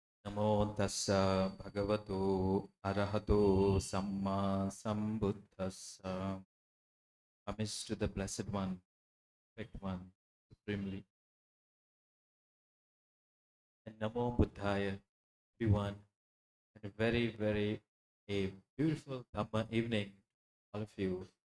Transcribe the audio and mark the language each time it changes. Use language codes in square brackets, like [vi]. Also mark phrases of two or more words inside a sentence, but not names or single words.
[pi] Namo tassa bhagavato arahato samma sambuddhassa. [en] Homage to the Blessed One, Perfect One, supremely. [pi] And Namo Buddhaya, [en] everyone. And a very a beautiful Dhamma evening, all of you.